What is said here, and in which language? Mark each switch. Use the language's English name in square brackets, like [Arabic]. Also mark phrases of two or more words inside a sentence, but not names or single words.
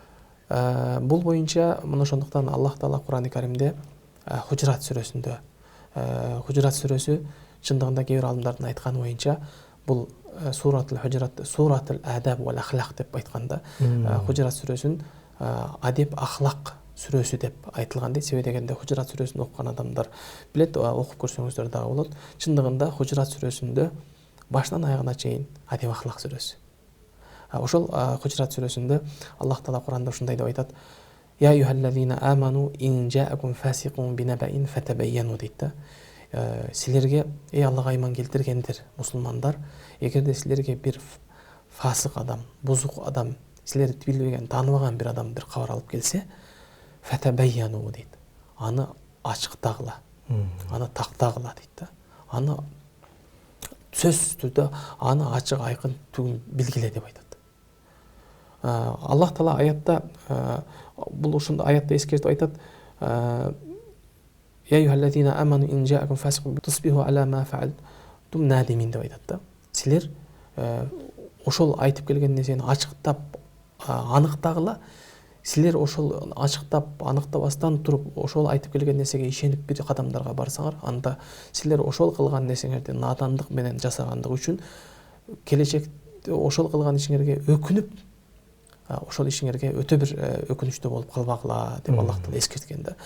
[Kyrgyz] Бул боюнча мына ошондуктан Аллах Таала Кур'ан-ы Каримде Худжрат сүрөсүндө, Худжрат сүрөсү чындыгында кээ бир алдымдардын айтканы боюнча бул Суратул Худжрат, [Arabic] سورة الأدب والأخلاق [Kyrgyz] деп айтканда, Худжрат сүрөсүн адеп ахлак сүрөсү деп айтылган дейт. Себеби дегенде Худжрат сүрөсүн окуган адамдар билет, окуп көрсөңүздөр дагы болот. Чындыгында Худжрат сүрөсүндө башынан аягына чейин адеп ахлак сүрөсү. Ошол Худжрат сүрөсүндө Аллах Таала Кур'анда ушундай деп айтат: [Arabic] يا أيها الذين آمنوا إن جاءكم فاسق بنبإ فتبينوا [Kyrgyz] дейт да. Силерге, эй Аллага ыйман келтиргендер, мусулмандар, эгерде силерге бир фасык адам, бузук адам, силерди билбеген, тааныбаган бир адам бир кабар алып келсе, фатабайяну дейт. Аны ачыктагыла, аны тактагыла дейт да. Аны сөзсүз түрдө аны ачык айкын түгүн билгиле деп айтат. Аллах Таала аятта бул ушундай аятта эскертип айтат: [Arabic] يا أيها الذين آمنوا إن جاءكم فاسق تصبحوا على ما فعلتم نادمين [Kyrgyz] деп айтат да. Силер ошол айтып келген нерсени ачыктап аныктагыла. Силер ошол ачыктап аныктабастан туруп ошол айтып келген нерсеге ишенип бир кадамдарга барсаңар, анда силер ошол кылган нерсеңерди надандык менен жасагандык үчүн келечекте ошол кылган ишиңерге өкүнүп, ошол ишиңерге өтө бир өкүнүчтүү болуп калбагыла деп Аллах Таала эскерткен да.